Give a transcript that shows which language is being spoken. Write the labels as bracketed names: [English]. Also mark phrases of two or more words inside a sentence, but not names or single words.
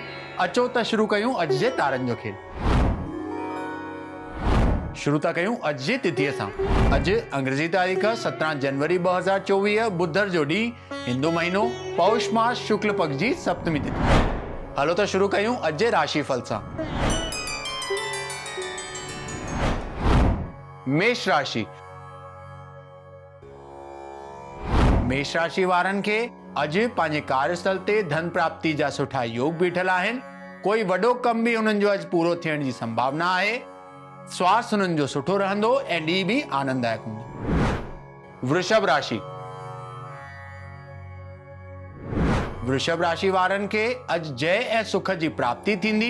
[Sindhi] अचो त शुरू कयूं अॼु जे तारनि जो खेल। शुरू था कयूं अॼु जी तिथीअ सां। अॼु अंग्रेजी तारीख़ 17 जनवरी 2024 बुधर जो ॾींहुं, हिंदू महीनो पौष मास शुक्ल पक्ष जी सप्तमी तिथि। हलो त शुरू कयूं अॼु जे राशिफल सां। मेष राशि। मेष राशि वारनि खे अॼु पंहिंजे कार्यस्थल ते धन प्राप्ति जा सुठा योग बीठल आहिनि। कोई वॾो कम बि हुननि जो अॼु पूरो थियण जी संभावना आहे। स्वास्थ्य हुननि जो सुठो रहंदो ऐं ॾींहुं बि आनंददायक हूंदो। वृषभ राशि। वृषभ राशि वारनि खे अॼु जय ऐं सुख जी प्राप्ति थींदी।